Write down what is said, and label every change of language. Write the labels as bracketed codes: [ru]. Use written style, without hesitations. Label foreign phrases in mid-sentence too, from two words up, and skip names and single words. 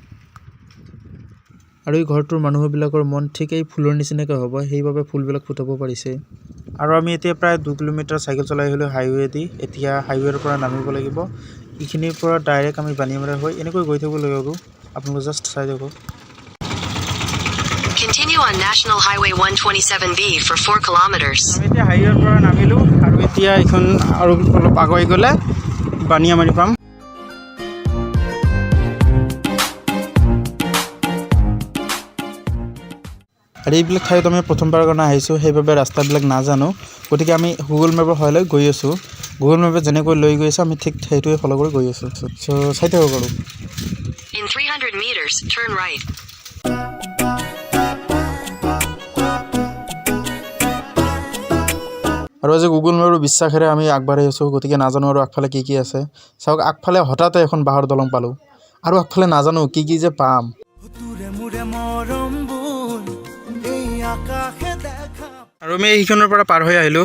[as] আৰু এই ঘৰটোৰ মানুহবিলাকৰ মন ঠিক এই ফুলৰ নিচিনাকৈ হ'ব, সেইবাবে ফুলবিলাক ফুটাব পাৰিছে। আৰু আমি এতিয়া প্ৰায় 2 কিলোমিটাৰ চাইকেল চলাই আহিলোঁ হাইৱেদি। এতিয়া হাইৱেৰ পৰা নামিব লাগিব। এইখিনিৰ পৰা ডাইৰেক্ট আমি বানিয়ামাৰা হৈ এনেকৈ গৈ থাকিব লাগিব। আপোনালোকে জাষ্ট চাই থাকক। [en] Continue on National Highway 127B for 4 kilometers. [as] আমি এতিয়া হাইৱেৰ পৰা নামিলোঁ আৰু এতিয়া এইখন আৰু অলপ আগুৱাই গ'লে বানিয়ামাৰি পাম। আৰু এইবিলাক ঠাইত আমি প্ৰথমবাৰৰ কাৰণে আহিছোঁ, সেইবাবে ৰাস্তাবিলাক নাজানো। গতিকে আমি গুগল মেপৰ সহায় লৈ গৈ আছোঁ। গুগল মেপে যেনেকৈ লৈ গৈ আছে আমি ঠিক সেইটোৱে ফ'ল' কৰি গৈ আছোঁ। চ' চাই থাকক আৰু। [en] In 300 meters, turn right. [as] আৰু আজি গুগল মেপৰ বিশ্বাসেৰে আমি আগবাঢ়ি আছোঁ, গতিকে নাজানো আৰু আগফালে কি কি আছে। চাওক আগফালে হঠাতে এখন বাঁহৰ দলং পালোঁ, আৰু আগফালে নাজানো কি কি যে পাম। আৰু আমি এইখনৰ পৰা পাৰ হৈ আহিলোঁ।